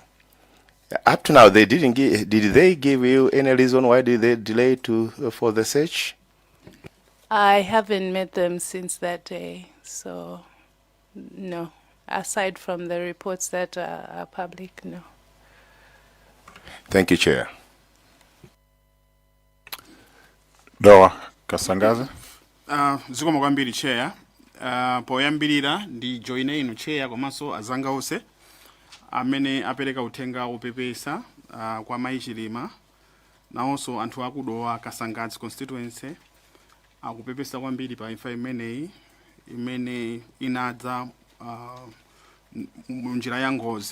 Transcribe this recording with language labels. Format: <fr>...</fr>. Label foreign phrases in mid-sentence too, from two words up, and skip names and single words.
<en>Up to now, did they give you any reason why did they delay for the search? I haven't met them since that day, so no. Aside from the reports that are public, no. Thank you, Chair. Dowa Kasangazi.</en> <ny>Zikomo kwambiri Chair. Poyambirira ndi joine inu Chair komanso azanga onse amene apereka uthenga opepesa kwa mayi Chilima nawonso anthu akudowa Kasangazi constituency akupepesa kwambiri pa imfa imene inadza munjira ya ngozi.</ny>